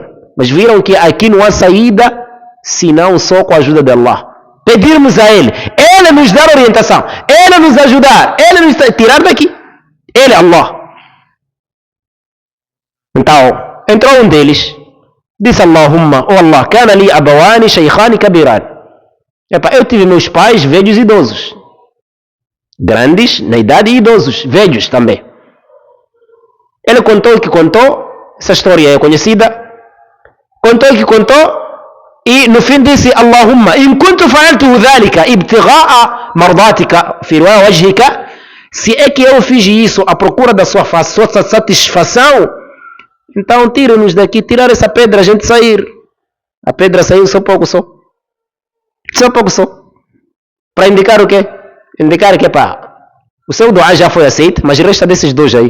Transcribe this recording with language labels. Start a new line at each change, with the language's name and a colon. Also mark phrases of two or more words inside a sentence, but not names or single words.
Portuguese: Mas viram que aqui não há saída, senão só com a ajuda de Allah. Pedirmos a Ele. Ele nos dar orientação. Ele nos ajudar. Ele nos tirar daqui. Ele, Allah. Então, entrou um deles.
Arabic: Disse اللهم يا الله كان لي أبوان شيخان كبيران.
Portuguese: Eu tive meus pais velhos e idosos. Grandes na idade e idosos. Velhos também. Ele contou o que contou. Essa história é conhecida. Contou o que contou. E no fim disse
Arabic: اللهم إن كنت فعلته ذلك ابتغاء مرضاتك في وجهك.
Portuguese: Se é que eu fiz isso à procura da sua satisfação, então tira-nos daqui, tirar essa pedra, a gente sair. A pedra saiu só pouco só. Só pouco só. Para indicar o quê? Indicar que, o seu dua já foi aceito, mas resta desses dois aí.